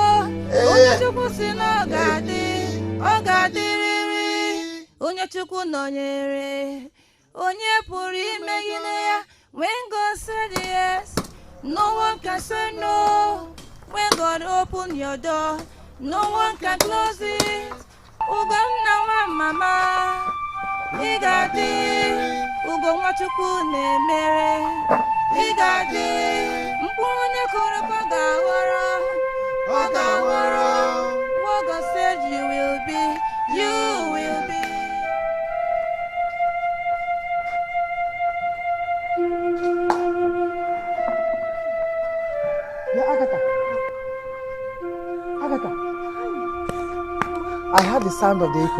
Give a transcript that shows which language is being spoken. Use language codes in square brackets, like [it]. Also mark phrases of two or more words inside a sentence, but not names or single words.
[ig] Onye Chukwu nọnyere, onye pụrụ imegide ya. [en] When God said yes, no one can say no. When God opened your door, no one can close it. [ig] Ugonna wa mama, igadi, ugo nwa Chukwu na-emere, igadi, mkpụrụ onye kụrụ ka ọ ga-aghọrọ. [en] What God said you will be, you will be. Yeah, Agatha. Agatha. I heard the sound of the echo.